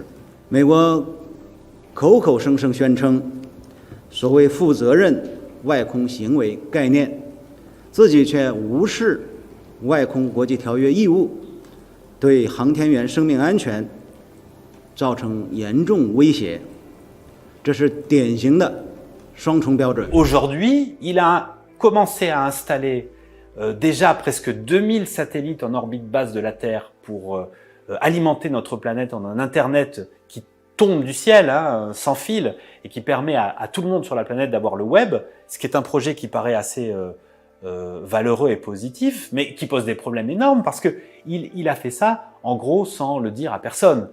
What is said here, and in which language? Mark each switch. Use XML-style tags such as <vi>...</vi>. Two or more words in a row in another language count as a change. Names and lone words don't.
<zh>美国口口声声宣称所谓负责任外空行为概念，自己却无视外空国际条约义务，对航天员生命安全造成严重威胁，这是典型的双重标准。</zh> <fr>Aujourd'hui, il a commencé à installer déjà presque 2000 satellites en orbite basse de la Terre pour alimenter notre planète en un Internet qui tombe du ciel, hein, sans fil, et qui permet à tout le monde sur la planète d'avoir le web, ce qui est un projet qui paraît assez valeureux et positif, mais qui pose des problèmes énormes parce que il a fait ça, en gros, sans le dire à personne.</fr>